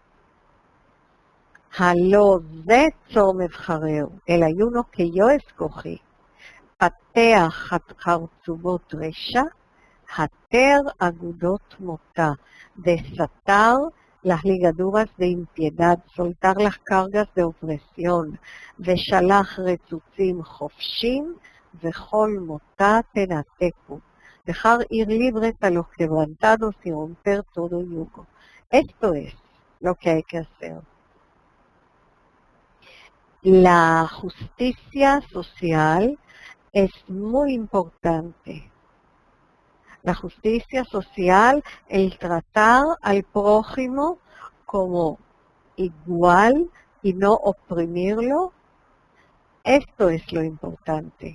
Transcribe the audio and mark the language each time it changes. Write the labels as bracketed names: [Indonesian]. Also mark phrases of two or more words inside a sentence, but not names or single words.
[Hebrew] הלא זה צום אבחרהו, [Spanish] el ayuno que yo escogí. [Hebrew] פתח חרצבות רשע התר אגדות מוטה, [Spanish] desatar las ligaduras de impiedad, soltar las cargas de opresión, [Hebrew] ושלח רצוצים חופשים וכל מותה תנתקו, [Spanish] dejar ir libres a los quebrantados y romper todo yugo. Esto es lo que hay que hacer. La justicia social es muy importante. La justicia social, el tratar al prójimo como igual y no oprimirlo, esto es lo importante.